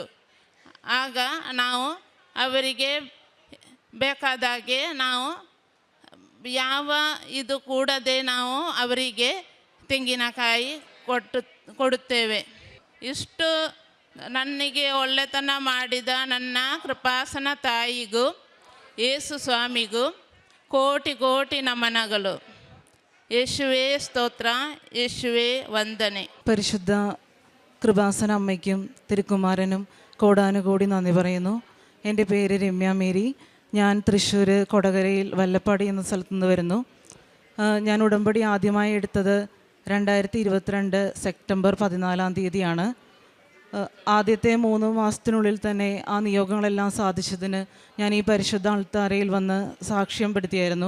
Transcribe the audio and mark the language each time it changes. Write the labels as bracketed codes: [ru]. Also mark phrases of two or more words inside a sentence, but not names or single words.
[kn] ಆಗ ನಾವು ಅವರಿಗೆ ಬೇಕಾದಾಗೆ ನಾವು ಯಾವ ಇದು ಕೂಡದೆ ನಾವು ಅವರಿಗೆ ತೆಂಗಿನಕಾಯಿ ಕೊಡುತ್ತೇವೆ. ಇಷ್ಟು ನನಗೆ ಒಳ್ಳೆತನ ಮಾಡಿದ ನನ್ನ ಕೃಪಾಸನ ತಾಯಿಗೂ ಯೇಸು ಸ್ವಾಮಿಗೂ ಕೋಟಿ ಕೋಟಿ ನಮನಗಳು. [ml] യേശുവേ സ്തോത്ര, യേശുവേ വന്ദനെ. പരിശുദ്ധ കൃപാസന അമ്മയ്ക്കും തിരുക്കുമാരനും കോടാനുകോടി നന്ദി പറയുന്നു. എൻ്റെ പേര് രമ്യ മേരി. ഞാൻ തൃശ്ശൂർ കൊടകരയിൽ വല്ലപ്പാടി എന്ന സ്ഥലത്തു നിന്ന് വരുന്നു. ഞാൻ ഉടമ്പടി ആദ്യമായി എടുത്തത് 2022 സെപ്റ്റംബർ 14 ആദ്യത്തെ 3 മാസത്തിനുള്ളിൽ തന്നെ ആ നിയോഗങ്ങളെല്ലാം സാധിച്ചതിന് ഞാൻ ഈ പരിശുദ്ധ അൾത്താരയിൽ വന്ന് സാക്ഷ്യം പെടുത്തിയായിരുന്നു.